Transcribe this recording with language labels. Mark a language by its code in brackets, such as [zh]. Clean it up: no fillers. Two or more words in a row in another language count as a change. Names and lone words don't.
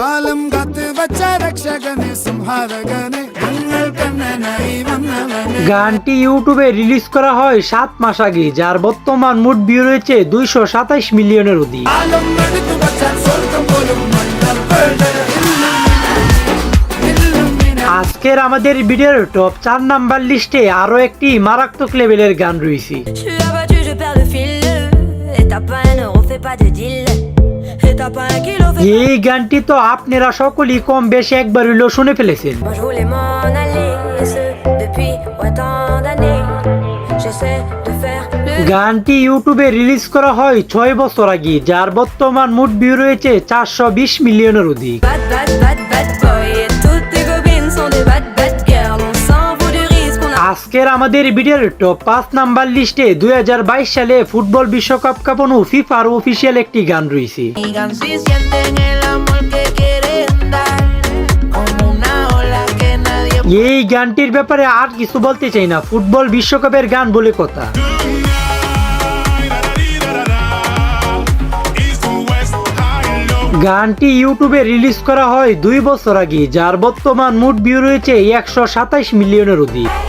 [bn] গানটি ইউটিউবে রিলিজ করা হয় 7 মাস আগে, যার বর্তমান মোট ভিউ রয়েছে 227 মিলিয়নের অধিক। আজকের আমাদের ভিডিওর টপ 4 নাম্বার লিস্টে আরো একটি মারাত্মক লেভেলের গান রয়েছে। [fr] Je suis abattu, je perds le fil. Et t'as pas un euro, fais pas de deal. Et t'as pas un kilo, fais pas. [bn] এই গানটি তো আপনারা সকলেই কম বেশি একবার হইলেও শুনে ফেলেছেন। [fr] Moi je voulais m'en aller, et ce depuis autant d'années. J'essaie de faire le. [bn] গানটি ইউটিউবে রিলিজ করা হয় 6 বছর আগে, যার বর্তমান মোট ভিউ রয়েছে 420 মিলিয়নের অধিক। [en] Bad, bad, bad, bad boy. [fr] Et toutes tes copines sont des [en] bad, bad girls. [fr] On s'en fout du risque, on a. [bn] আজকের আমাদের ভিডিওর টপ 5 নাম্বার লিস্টে 2022 সালে ফুটবল বিশ্বকাপ কাঁপানো ফিফার অফিসিয়াল একটি গান রয়েছে। [es] Digan si sienten el amor que quieren dar, como una ola que nadie. [bn] এই গানটির ব্যাপারে আর কিছু বলতে চাই না, ফুটবল বিশ্বকাপের গান বলে কথা। গানটি ইউটিউবে রিলিজ করা হয় 2 বছর আগে, যার বর্তমান মোট ভিউ রয়েছে 127 মিলিয়নের অধিক।